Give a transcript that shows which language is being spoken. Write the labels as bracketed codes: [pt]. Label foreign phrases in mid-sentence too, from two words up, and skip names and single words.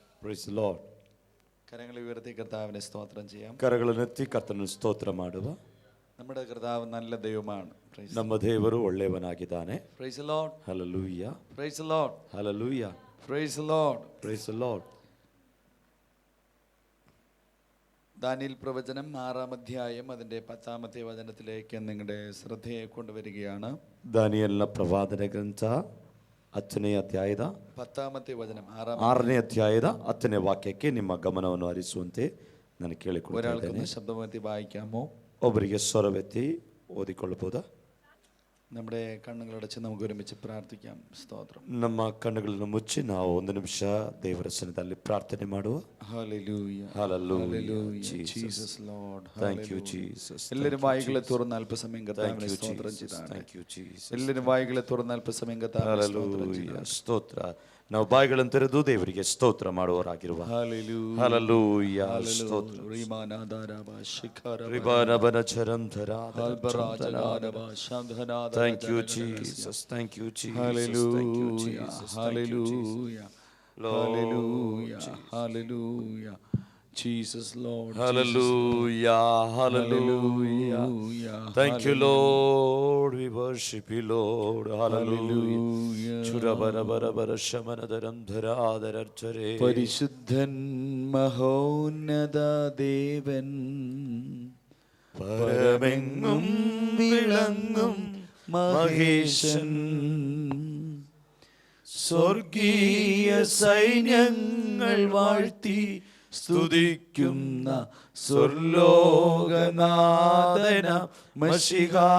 [en] Praise the Lord. [ml] കരങ്ങളെ ഉയർത്തി കർത്താവിനെ സ്തോത്രം ചെയ്യാം. [kn] ಕರಗಳನ್ನೆತ್ತಿ ಕರ್ತನ ಸ್ತೋತ್ರ ಮಾಡುವ. [ml] നമ്മുടെ കർത്താവ് നല്ല ദൈവമാണ്. [kn] ನಮ್ಮ ದೇವರು ಒಳ್ಳೆಯವನಾಗಿದ್ದಾನೆ. [en] Praise the Lord. Hallelujah. Praise the Lord. Hallelujah. Praise the Lord. Praise the Lord. [ml] ദാനിയേൽ പ്രവചനം 6-ാം അധ്യായം അതിന്റെ 10-ാമത്തെ വചനത്തിലേക്ക് നിങ്ങളുടെ ശ്രദ്ധയെ കൊണ്ടുവരികയാണ്. [kn] ದಾನಿಯೇಲನ ಪ್ರವಾದನೆ ಗ್ರಂಥ 10ನೇ ಅಧ್ಯಾಯದ 10ಾಮത്തെ ವಚനം 6ನೇ ಅಧ್ಯಾಯದ 10ನೇ ವಾಕ್ಯಕ್ಕೆ ನಿಮ್ಮ ಗಮನವನ್ನು ಹರಿಸುವಂತೆ ನಾನು ಕೇಳಿಕೊಳ್ಳುತ್ತೇನೆ. [ml] ഒരാൾക്ക് ശബ്ദമെത്തി വായിക്കാമോ? [kn] ಒಬ್ಬರಿಗೆ ಸ್ವರವೆತ್ತಿ ಓದಿಕೊಳ್ಳಬಹುದಾ? [ml] നമ്മുടെ കണ്ണുകളടച്ച് നമുക്ക് ഒരുമിച്ച് പ്രാർത്ഥിക്കാം. സ്തോത്രം. [kn] ನಮ್ಮ ಕಣ್ಣುಗಳನ್ನು ಮುಚ್ಚಿ ನಾವು ಒಂದು ನಿಮಿಷ ದೇವರ ಸನ್ನಿಧಿಯಲ್ಲಿ ಪ್ರಾರ್ಥನೆ ಮಾಡುವ. [en] Hallelujah. Hallelujah. Jesus Lord. Thank you Jesus. [ml] എല്ലാവരും വായികളെ തുറന്ന് അല്പസമയം കർത്താവിനെ സ്തോത്രം ചെയ്താണ്. [en] Thank you Jesus. [ml] എല്ലാവരും വായികളെ തുറന്ന് അല്പസമയം കർത്താവിനെ സ്തോത്രം ചെയ്താണ്. [kn] ಸ್ತೋತ್ರ. ನಾವು ಬಾಯಿಗಳನ್ನು ತೆರೆದು ದೇವರಿಗೆ ಸ್ತೋತ್ರ ಮಾಡುವವರಾಗಿರುವ. [en] Hallelujah. ಸ್ತೋತ್ರ. Thank you Jesus. Thank you Jesus. Hallelujah. Hallelujah. Hallelujah. Hallelujah. Jesus Lord. Hallelujah. Hallelujah. Thank you Lord. We worship you Lord. Hallelujah. Churabara shamanadaram dharadhararchare. [ml] പരിശുദ്ധൻ മഹോന്നത ദേവൻ പരമെങ്ങും വിളങ്ങും മഹേശൻ സ്വർഗീയ സൈന്യങ്ങൾ വാഴ്ത്തി സ്തുതിക്കുന്ന സ്വർലോകനാഥന മശിഹ